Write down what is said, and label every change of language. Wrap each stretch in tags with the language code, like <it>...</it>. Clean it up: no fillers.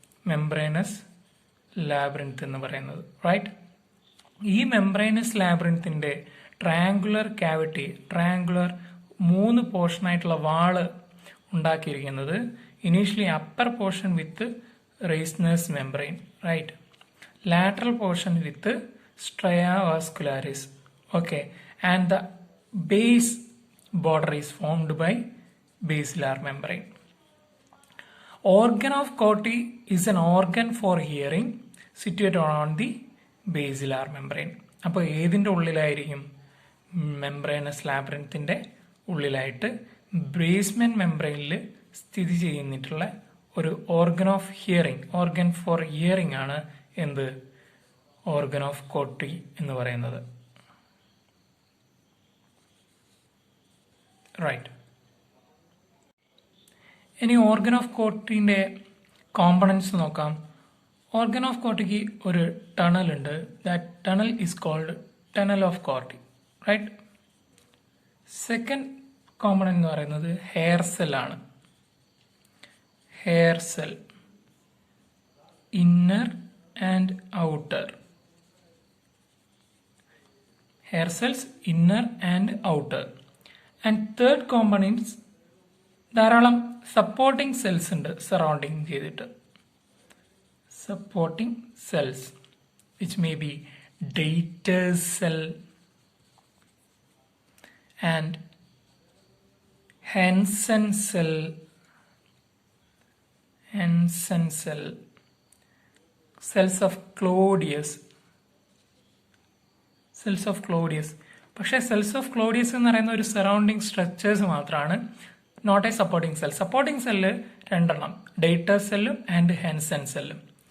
<ml>മെംബ്രേനസ് labyrinth എന്ന് പറയുന്നത്, right. ഈ മെംബ്രേനസ് ലാബ്രിന്തിൻ്റെ ട്രയാങ്കുലർ ക്യാവിറ്റി, ട്രയാങ്കുലർ 3 പോർഷനായിട്ടുള്ള വാള് ഉണ്ടാക്കിയിരിക്കുന്നത് initially upper portion with റെയ്സ്നേഴ്സ് membrane, right.</ml> <en>lateral portion with stria vascularis, okay, and the base border is formed by basilar membrane. Organ of Corti is an organ for hearing situated on the basilar membrane.</en> <ml>അപ്പോൾ ഏതിൻ്റെ ഉള്ളിലായിരിക്കും? മെംബ്രേനസ് ലാബ്രിന്തിൻ്റെ ഉള്ളിലായിട്ട് basement മെംബ്രെയിനിൽ സ്ഥിതി ചെയ്യുന്നിട്ടുള്ള ഒരു organ of hearing, organ four hearing ആണ് എന്ത്? Organ of കോട്ടി എന്ന് പറയുന്നത്, right. ഇനി organ of കോട്ടിൻ്റെ components നോക്കാം. ഓർഗൻ ഓഫ് കോട്ടിക്ക് ഒരു ടണൽ ഉണ്ട്.</ml> <en>That tunnel is called tunnel of Corti, right.</en> <ml>Second component എന്ന് പറയുന്നത് ഹെയർ സെൽ ആണ്.</ml> <en>Hair cell, inner and outer. Hair cells inner and outer. And third components</en> <ml>ധാരാളം supporting cells ഉണ്ട് surrounding ചെയ്തിട്ട്.</ml> <en>Supporting cells which may be Dayter's cell and Hensen cell. Hensen cell, cells of Claudius, cells of Claudius.</en> <ml>പക്ഷേ cells of Claudius എന്ന് പറയുന്ന ഒരു surrounding structures മാത്രമാണ്,</ml> <en>Not a supporting cell.</en> <ml>Supporting cell 2 എണ്ണം, ഡേറ്റർ സെല്ലും and ഹെൻസൻ സെല്ലും.</ml>